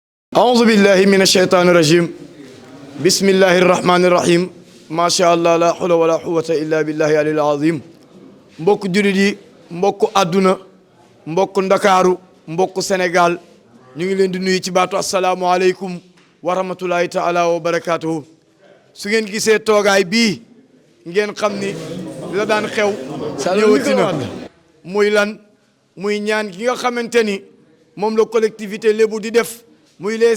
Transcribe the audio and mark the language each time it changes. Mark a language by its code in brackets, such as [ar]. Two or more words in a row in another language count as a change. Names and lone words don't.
[ar] أعوذ بالله من الشيطان الرجيم بسم الله الرحمن الرحيم ما شاء الله لا حول ولا قوة إلا بالله العلي العظيم [wo] mbokk jullit yi mbokk àdduna mbokk ndakaaru mbokk Sénégal ñu ngi leen di nuyu ci baatu [ar] السلام عليكم ورحمة الله تعالى وبركاته [wo] su ngeen gisee toogaay bii ngeen xam ni la daan xew ñëwati na muy lan muy ñaan gi nga xamante ni moom la collectivité lébu di def muy les